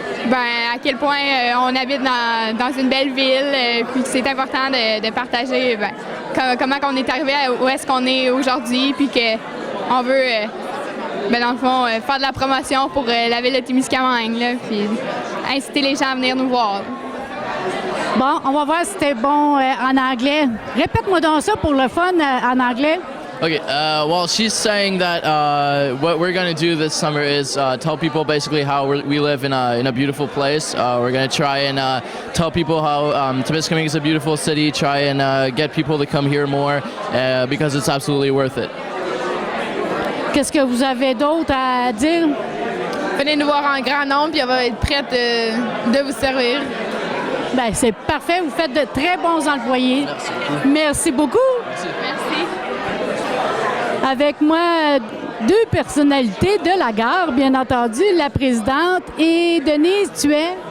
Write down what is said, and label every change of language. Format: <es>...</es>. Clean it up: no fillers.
<fr>À quel point on habite dans une belle ville, puis que c'est important de partager comment on est arrivé où est-ce qu'on est aujourd'hui, puis qu'on veut, dans le fond, faire de la promotion pour la ville de Témiscamingue, là, puis inciter les gens à venir nous voir. Bon, on va voir si c'était bon en anglais. Répète-moi donc ça pour le fun en anglais.</fr> <en>Okay, well, she's saying that what we're going to do this summer is tell people basically how we live in a beautiful place. We're going to try and tell people how Témiscamingue is a beautiful city, try and get people to come here more because it's absolutely worth it.</en> <fr>Qu'est-ce que vous avez d'autre à dire? Venez nous voir en grand nombre, puis on va être prête de vous servir. Bien, c'est parfait. Vous faites de très bons employés. Merci beaucoup. Merci. Avec moi, deux personnalités de la gare, bien entendu, la présidente et Denise, tu es?</fr>